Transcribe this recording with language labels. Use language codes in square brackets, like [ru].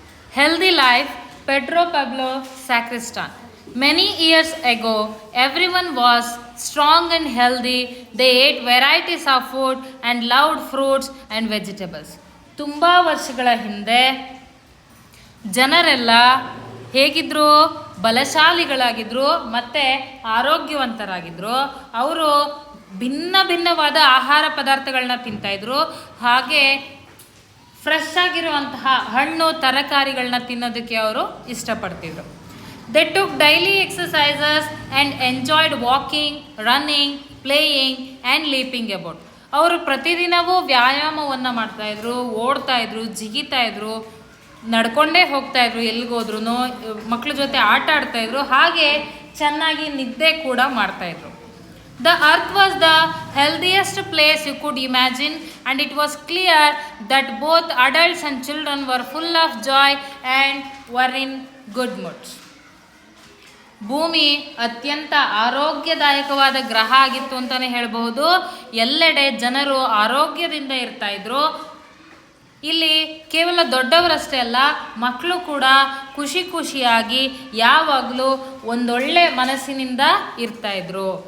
[en] Healthy Life Pedro Pablo Sacristan. Many years ago, everyone was strong and healthy. They ate varieties of food and loved fruits and vegetables. [kn] ತುಂಬ ವರ್ಷಗಳ ಹಿಂದೆ ಜನರೆಲ್ಲ ಹೇಗಿದ್ರು, ಬಲಶಾಲಿಗಳಾಗಿದ್ರು ಮತ್ತು ಆರೋಗ್ಯವಂತರಾಗಿದ್ದರು. ಅವರು ಭಿನ್ನ ಭಿನ್ನವಾದ ಆಹಾರ ಪದಾರ್ಥಗಳನ್ನ ತಿಂತಾಯಿದ್ರು. ಹಾಗೆ ಫ್ರೆಶ್ ಆಗಿರುವಂತಹ ಹಣ್ಣು ತರಕಾರಿಗಳನ್ನ ತಿನ್ನೋದಕ್ಕೆ ಅವರು ಇಷ್ಟಪಡ್ತಿದ್ರು. [en] They took daily exercises and enjoyed walking, running, playing and leaping about. [kn] ಅವರು ಪ್ರತಿದಿನವೂ ವ್ಯಾಯಾಮವನ್ನು ಮಾಡ್ತಾಯಿದ್ರು, ಓಡ್ತಾಯಿದ್ರು, ಜಿಗಿತಾಯಿದ್ರು, ನಡ್ಕೊಂಡೇ ಹೋಗ್ತಾಯಿದ್ರು, ಎಲ್ಲಿಗೋದ್ರೂ ಮಕ್ಕಳ ಜೊತೆ ಆಟ ಆಡ್ತಾಯಿದ್ರು. ಹಾಗೆ ಚೆನ್ನಾಗಿ ನಿದ್ದೆ ಕೂಡ ಮಾಡ್ತಾಯಿದ್ರು. [en] The earth was the healthiest place you could imagine, and it was clear that both adults and children were full of joy and were in good mood. [kn] ಭೂಮಿ ಅತ್ಯಂತ ಆರೋಗ್ಯದಾಯಕವಾದ ಗ್ರಹ ಆಗಿತ್ತು ಅಂತಲೇ ಹೇಳಬಹುದು. ಎಲ್ಲೆಡೆ ಜನರು ಆರೋಗ್ಯದಿಂದ ಇರ್ತಾಯಿದ್ರು. ಇಲ್ಲಿ ಕೇವಲ ದೊಡ್ಡವರಷ್ಟೇ ಅಲ್ಲ, ಮಕ್ಕಳು ಕೂಡ ಖುಷಿಯಾಗಿ ಯಾವಾಗಲೂ ಒಂದೊಳ್ಳೆ ಮನಸ್ಸಿನಿಂದ ಇರ್ತಾಯಿದ್ರು.